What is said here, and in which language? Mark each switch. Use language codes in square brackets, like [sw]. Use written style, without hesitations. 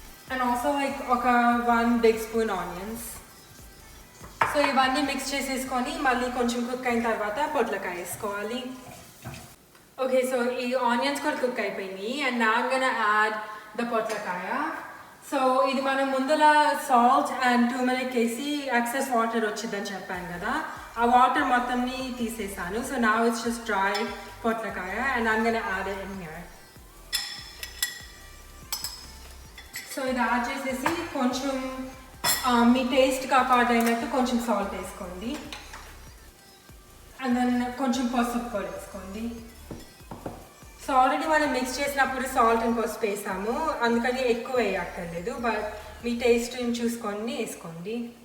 [te] And also ఒక 1 big spoon onions. So ఇవన్నీ mix చేసేసుకొని మళ్ళీ కొంచెం కుక్ అయిన తర్వాత పొట్లకాయ వేసుకోవాలి. [en] okay, so [te] ఈ ఆనియన్స్ కూడా కుక్ అయిపోయినాయి. [en] And now I'm gonna add the పొట్లకాయ. [te] సో ఇది మనం ముందర సాల్ట్ అండ్ టర్మరిక్ వేసి ఎక్సెస్ వాటర్ వచ్చిందని చెప్పాను కదా, ఆ వాటర్ మొత్తంని తీసేసాను. [en] So now it's just dry పొట్లకాయ and I'm gonna add it in here. [te] So ఇది యాడ్ చేసేసి కొంచెం మీ టేస్ట్కి అకార్డ్ అయినట్టు కొంచెం సాల్ట్ వేసుకోండి. అండ్ దెన్ కొంచెం పసుపు కూడా వేసుకోండి. సో ఆల్రెడీ మనం మిక్స్ చేసినప్పుడు సాల్ట్ అండ్ పసుపు వేసాము, అందుకని ఎక్కువ వేయక్కర్లేదు, బట్ మీ టేస్ట్ని చూసుకొని వేసుకోండి.